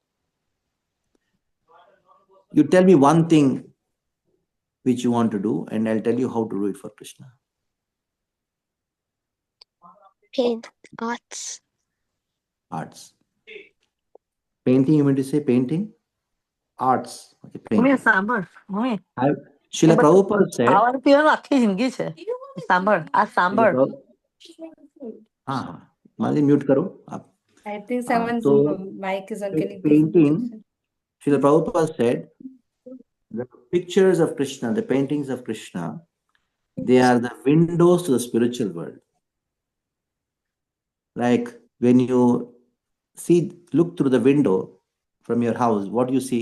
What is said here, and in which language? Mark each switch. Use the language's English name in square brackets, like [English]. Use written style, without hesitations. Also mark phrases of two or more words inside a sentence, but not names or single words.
[English] You tell me one thing which you want to do, and I'll tell you how to do it for Krishna. Paint, arts. Arts. Painting, you mean to say painting? Arts. Okay, [Gujarati] મમ્મી [English] painting. [Gujarati] સાંભળ મમ્મી [English] Srila Prabhupada said. [Gujarati] ખાવાનું પીવાનું આખી જિંદગી છે સાંભળ આ સાંભળ [Hindi] हाँ मालिक म्यूट करो आप. [English] I think someone's So mic is on. Can you please mute painting, yourself? Srila Prabhupada said, the pictures of Krishna, the paintings of Krishna, they are the windows to the spiritual world. Like when you look through the window from your house, what do you see?